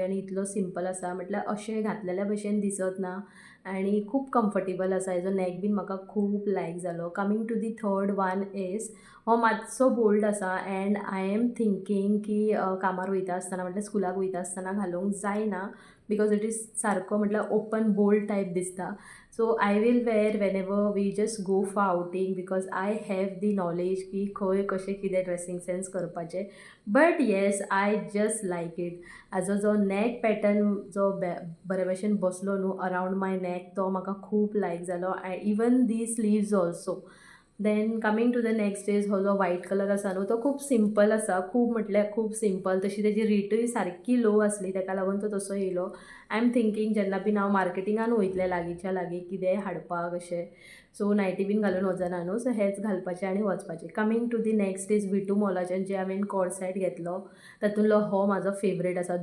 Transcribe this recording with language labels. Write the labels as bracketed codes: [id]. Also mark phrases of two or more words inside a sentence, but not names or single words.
[kok] आनी इतलो सिंपल आसा म्हटल्यार अशें घातलेल्या भशेन दिसत ना आनी खूब कम्फर्टेबल आसा. हेजो नॅक बीन म्हाका खूब लायक जालो. [en] coming to the third one is [kok] हो मातसो बोल्ड आसा [en] and I am thinking [kok] की कामार वयता आसतना म्हटल्यार स्कुलाक वयता आसतना घालूंक जायना [en] because it is [kok] सारको म्हटल्यार [en] open bold type [kok] दिसता. [en] So I will wear whenever we just go for outing because I have the knowledge [kok] की खंय कशें कितें ड्रेसींग सेन्स करपाचें. [en] But yes I just like it. [kok] हाजो जो [en] neck pattern [kok] जो बरे भशेन बसलो न्हू [en] around my neck [kok] तो म्हाका खूब लायक जालो. [en] Even the sleeves also. Then coming to the next is [kok] हो जो व्हायट कलर आसा न्हू तो खूब सिंपल आसा. खूब म्हटल्यार खूब सिंपल. तशी तेजी रेटूय सारकी लो आसली ताका लागून तो तसो येयलो. [en] I am thinking [kok] जेन्ना बीन हांव मार्केटिंगान वयतलें लागींच्या लागीं कितेंय हाडपाक अशें, सो नायटी बीन घालून वचना न्हू, सो हेच घालपाचें आनी वचपाचें. [en] coming to the next is [kok] विटू मॉलाच्यान जे हांवें [en] co-ord set [kok] घेतलो तातूंतलो हो म्हाजो फेवरेट आसा.